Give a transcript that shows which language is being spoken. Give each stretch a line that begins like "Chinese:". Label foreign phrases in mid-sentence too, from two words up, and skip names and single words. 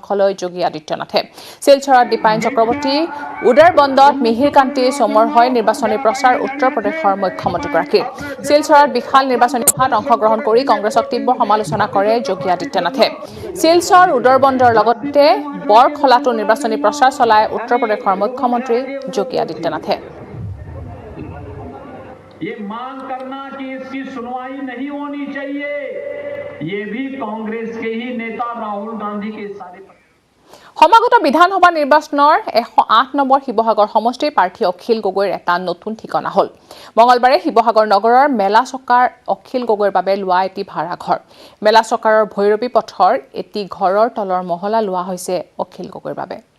Assamese: লৈ যোগী আদিত্যনাথে শিলচৰত দীপায়ন চক্ৰৱৰ্তী উদাৰবন্দত মিহিৰ কান্তি সোমৰ হৈ নিৰ্বাচনী প্ৰচাৰ উত্তৰ প্ৰদেশৰ মুখ্যমন্ত্ৰীগৰাকী শিলচৰত বিশাল নিৰ্বাচনী সভাত অংশগ্ৰহণ কৰি কংগ্ৰেছক তীব্ৰ সমালোচনা কৰে যোগী আদিত্যনাথে শিলচৰ উদাৰবন্দৰ লগতে বৰখলাতো নিৰ্বাচনী প্ৰচাৰ চলায় উত্তৰ প্ৰদেশৰ মুখ্যমন্ত্ৰী যোগী আদিত্যনাথে
Hindi: ये मांग करना कि इसकी सुनवाई नहीं होनी चाहिए ये भी कांग्रेस के ही नेता राहुल गांधी के सारे
Assamese: সমাগত বিধানসভা নিৰ্বাচনৰ 108 নম্বৰ শিৱসাগৰ সমষ্টিৰ প্ৰাৰ্থী অখিল গগৈৰ এটা নতুন ঠিকনা হ'ল মঙলবাৰে শিৱসাগৰ নগৰৰ মেলা চকাৰ অখিল গগৈৰ বাবে লোৱা এটি ভাড়া ঘৰ মেলা চকাৰৰ ভৈৰৱী পথৰ এটি ঘৰৰ তলৰ মহলা লোৱা হৈছে অখিল গগৈৰ বাবে